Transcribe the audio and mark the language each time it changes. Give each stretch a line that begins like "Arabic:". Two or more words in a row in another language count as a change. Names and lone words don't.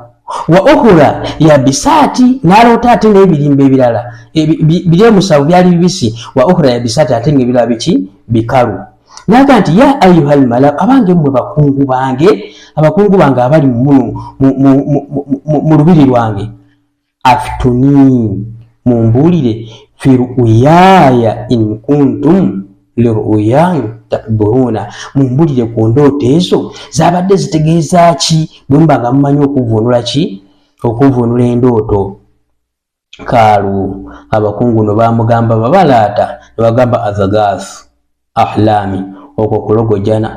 Arabic: وأخر يابسات,
Ganda: n'aloota ate n'ebirimba ebirala biri 7 byali bibisi.
Arabic: وأخر يابسات,
Ganda: ate ng'ebirala biki, bikalu. Naga nti
Arabic: يا أيها الملأ,
Ganda: abange mmwe bakungu bange, abakungu bange abali mu lubiri lwange, aftuni, mumbuulire,
Arabic: في رؤياي إن كنتم للرؤيا تعبرون,
Ganda: mumbuulire ku ndooto ezo zabadde zitegeeza ki, bwe muba nga mumanyi okuvvuunula ki, okuvvuunula endooto. Kaalu, abakungu no bamugamba babalaata, ne bagamba
Arabic: أضغاث أحلام,
Ganda: okwo kulogojjana.